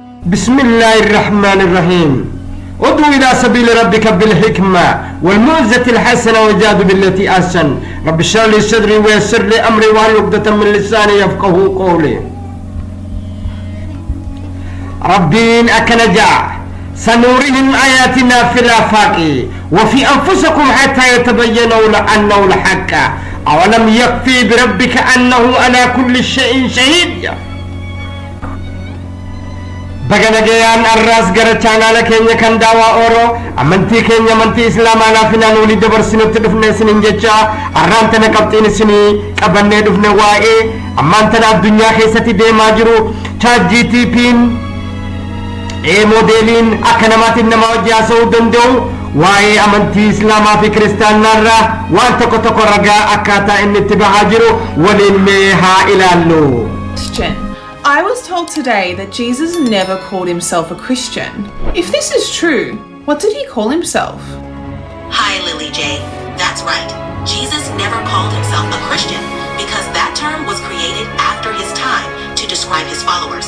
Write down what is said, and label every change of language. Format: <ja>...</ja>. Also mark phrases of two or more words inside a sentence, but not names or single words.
<ar>بسم الله الرحمن الرحيم ادعو إلى سبيل ربك بالحكمة والموعظة الحسنة وجادل بالتي أحسن رب اشرح لي صدري ويسر لي أمري واحلل عقدة من لساني يفقهوا قولي ربين أكنجا سنوريهم آياتنا في الآفاق وفي أنفسكم حتى يتبين أنه الحق أولم يكفي بربك أنه على كل شيء شهيد</ar> <om>bagana gayaan arras gara channel keenya kan daawaa oro amantii keenya amantii islaamaa laafinaan walii dabarsinutti dhufne isinin jecha arraan tana qabxiin isinii qabannee dhufne waa'ee ammaan tana addunyaa keessatti deemaa jiru ChatGPT'n modeeliin akka namaatiin nama wajji haasa'uu danda'u waa'ee amantii islaamaa fi kiristaanaarraa waan tokko tokko ragaa akkaataa inni itti bahaa jiru waliin mee haa ilaallu.</om> <en>I was told today that Jesus never called himself a Christian. If this is true, what did he call himself? Hi, Lily J. That's right. Jesus never called himself a Christian because that term was created after his time to describe his followers.</en>